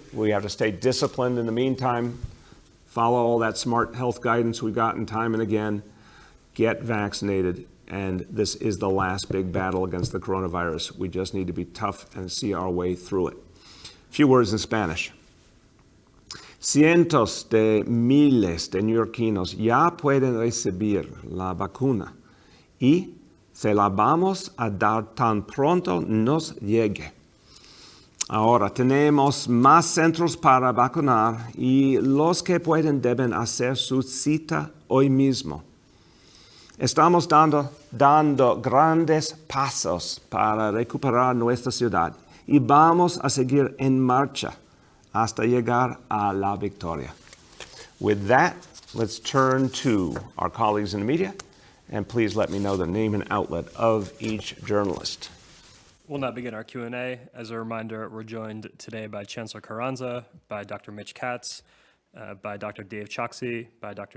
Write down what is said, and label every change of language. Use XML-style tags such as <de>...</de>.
<en>We have to stay disciplined in the meantime, follow all that smart health guidance we've gotten time and again, get vaccinated, and this is the last big battle against the coronavirus. We just need to be tough and see our way through it. A few words in Spanish.</en> <es>Cientos de miles de neoyorquinos ya pueden recibir la vacuna y se la vamos a dar tan pronto nos llegue. Ahora tenemos más centros para vacunar y los que pueden deben hacer su cita hoy mismo. Estamos dando grandes pasos para recuperar nuestra ciudad y vamos a seguir en marcha hasta llegar a la victoria.</es> <en>With that, let's turn to our colleagues in the media, and please let me know the name and outlet of each journalist. We'll now begin our Q&A. As a reminder, we're joined today by Chancellor Carranza, by Dr. Mitch Katz, by Dr. Dave Choksi, by Dr.</en>